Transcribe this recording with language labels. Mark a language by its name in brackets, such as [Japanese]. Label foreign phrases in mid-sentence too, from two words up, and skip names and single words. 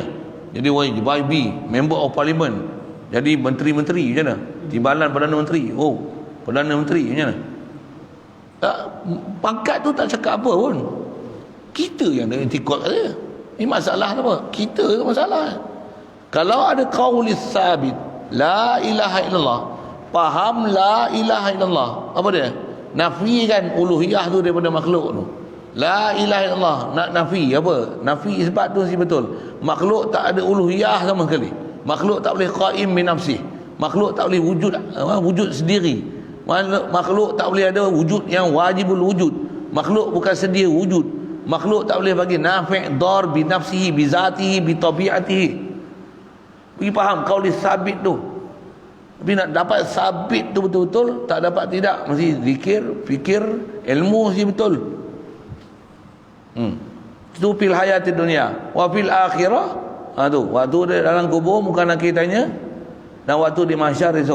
[Malay] Jadi YB, Member of Parliament, jadi menteri-menteri macam mana? Timbalan Perdana Menteri, Perdana Menteri macam mana? Pangkat tu tak cakap apa pun. Kita yang dah intikad saja. Ini masalah apa? Kita tu masalah. Kalau ada [Arabic] القول الثابت, لا إله إلا الله, faham لا إله إلا الله, [Malay] apa dia? [Arabic] Nafikan uluhiyah tu daripada makhluk tu. لا إله إلا الله, nak nafi apa? نفي إثبات [Malay] tu si betul. Makhluk tak ada uluhiyah sama sekali. Makhluk tak boleh [Arabic] قائم بنفسه. [Malay] Makhluk tak boleh wujud sendiri. Makhluk tak boleh ada wujud yang [Arabic] واجب الوجود. [Malay] Makhluk bukan sedia wujud. Makhluk tak boleh bagi [Arabic] نفع ضر بنفسه بذاته بطبيعته. [Malay] Pergi faham [Arabic] القول الثابت [Malay] tu. Tapi nak dapat sabit tu betul-betul, tak dapat tidak, mesti zikir, fikir, ilmu mesti betul. [Arabic] Itu في الحياة الدنيا. وفي الآخرة, [Malay] tu waktu dia dalam kubur muka nakir tanya, dan waktu di mahsyar esok.